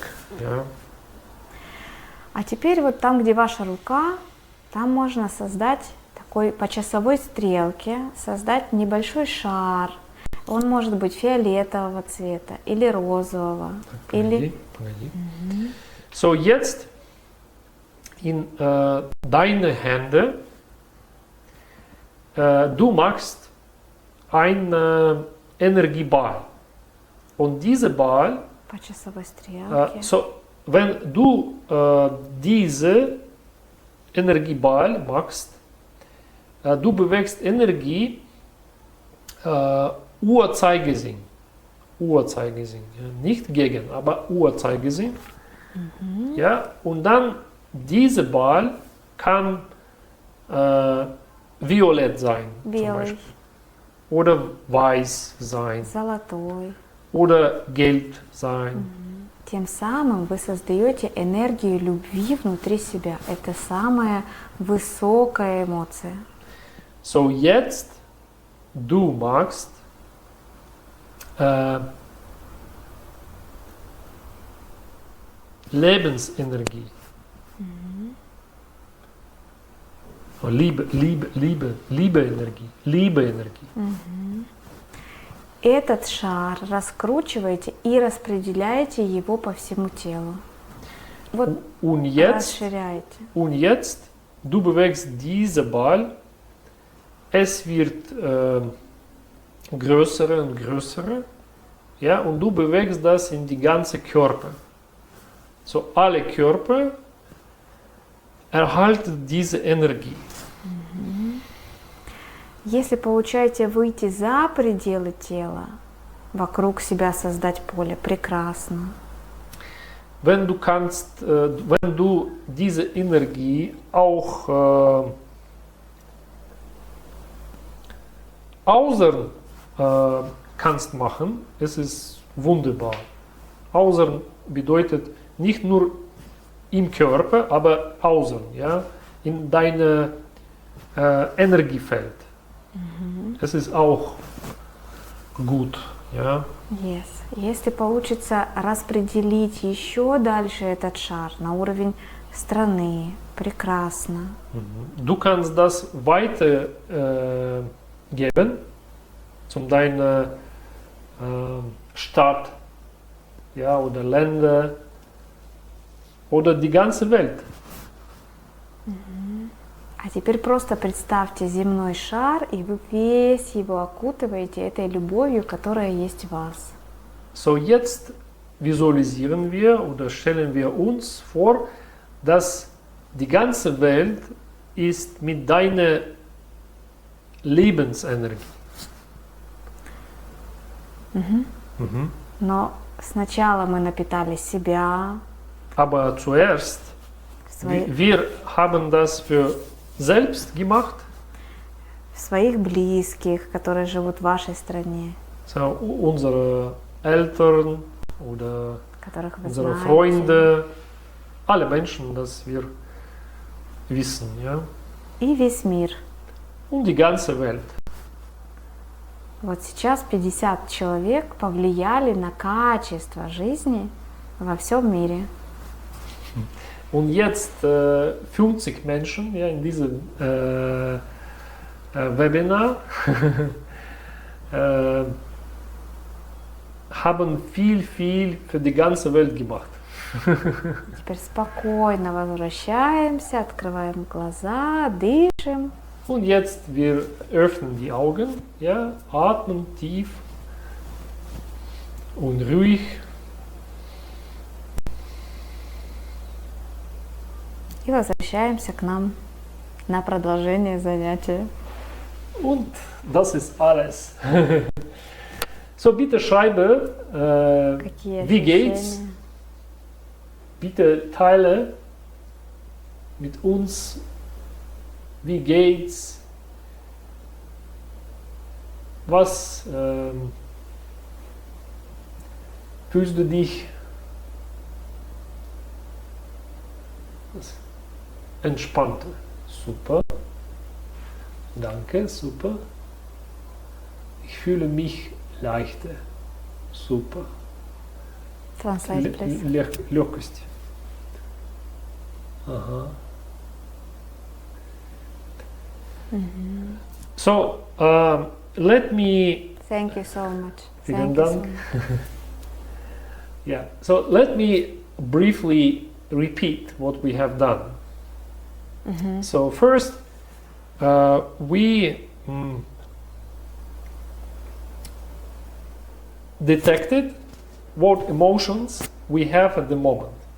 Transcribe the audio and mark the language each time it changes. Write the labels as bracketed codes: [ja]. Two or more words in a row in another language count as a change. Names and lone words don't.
[de] Ja? [ru] А теперь вот там, где ваша рука, там можно создать такой по часовой стрелке, создать небольшой шар. Он может быть фиолетового цвета или розового. Погоди. [de] So, jetzt in deine Hände, du machst einen Energieball. Und dieser Ball, [ru] По часовой стрелке. [de] so, wenn du diese Energieball machst, du bewegst Energie Uhrzeigersinn. Uhrzeigersinn. Ja, nicht gegen, aber Uhrzeigersinn. Ja, und dann dieser Ball kann violett sein, zum [ru] Белый, [de] Beispiel. Oder weiß sein. [ru] золотой. [de] Oder gelb sein. [ru] Тем самым вы создаете энергию любви внутри себя. Это самая высокая эмоция. [de] So, jetzt du machst Lebensenergie. Liebe-Energie. [ru] Этот шар раскручиваете и распределяете его по всему телу. Вот [de] Und jetzt, [ru] расширяете. [de] du bewegst diesen Ball, es wird größer und größer, ja, und du bewegst das in die ganze Körper. So, alle Körper erhalten diese Energie. [ru] Если получаете выйти за пределы тела, вокруг себя создать поле, прекрасно. [de] Wenn du diese Energie auch außer kannst machen, es ist wunderbar. Außer bedeutet nicht nur im Körper, aber außen, ja, in deinem Energiefeld. Es ist auch gut, ja. Yes. [ru] Если получится распределить еще дальше этот шар на уровень страны, прекрасно. [de] Du kannst das weiter geben zu deinen Stadt, ja, oder Länder oder die ganze Welt. [ru] А теперь просто представьте земной шар, и вы весь его окутываете этой любовью, которая есть в вас. [de] So, jetzt visualisieren wir oder stellen wir uns vor, dass die ganze Welt ist mit deiner Lebensenergie. [ru] Но сначала мы напитали себя, [de] Aber zuerst, wir haben das für selbst gemacht. [ru] своих близких, которые живут в вашей стране, [de] So, unsere Eltern oder [ru] которых вы [de] unsere [ru] знаете, [de] Freunde, alle Menschen, das wir wissen, ja, [ru] и весь мир. [de] und die ganze Welt. [ru] Вот сейчас 50 человек повлияли на качество жизни во всем мире. [de] Und jetzt 50 Menschen, ja, in diesem Webinar haben viel für die ganze Welt gemacht. [ru] Теперь спокойно возвращаемся, открываем глаза, дышим. [de] Und jetzt wir öffnen die Augen, ja, atmen tief und ruhig. [ru] И возвращаемся к нам на продолжение занятия. [de] Und das ist alles. So, bitte schreibe, [ru] Какие [de] wie geht's? [ru] ощущения? [de] Bitte teile mit uns, wie geht's? Was fühlst du dich? Das Entspannte. Super. Danke, super. Ich fühle mich leichter. Super. [en] Translate, please. [ru] Легкость. Ага. [en] So, let me. Thank you so much. [de] Vielen [en] Thank you so [de] Dank. [en] much. Yeah. So let me briefly repeat what we have done. So first, we detected what emotions we have at the moment.